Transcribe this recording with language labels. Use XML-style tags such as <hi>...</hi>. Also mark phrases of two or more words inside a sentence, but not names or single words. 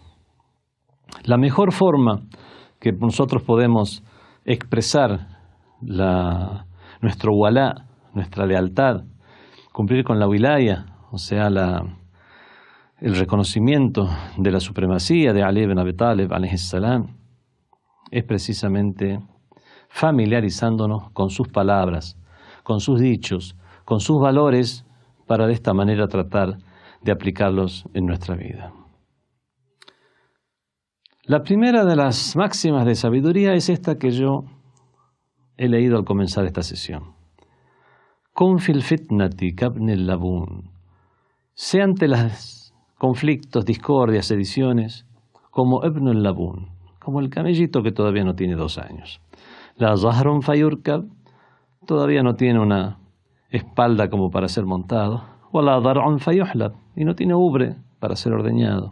<es>La mejor forma que nosotros podemos expresar nuestro walá, nuestra lealtad, cumplir con la wilaya, o sea, el reconocimiento de la supremacía de Ali ibn Abi Talib,</es> <ar>عليه السلام,</ar> <es>es precisamente familiarizándonos con sus palabras, con sus dichos, con sus valores, para de esta manera tratar de aplicarlos en nuestra vida. La primera de las máximas de sabiduría es esta que yo he leído al comenzar esta sesión.</es> <ar>كن في الفتنة كابن اللبون.</ar> <es>Sea ante los conflictos, discordias, sediciones, como</es> <ar>ابن اللبون,</ar> <es>como el camellito que todavía no tiene 2 años.</es> <ar>لا ظهر فيركب,</ar> <es>todavía no tiene una espalda como para ser montado.</es> <ar>ولا ضرع فيحلب,</ar> <es>y no tiene ubre para ser ordeñado.</es>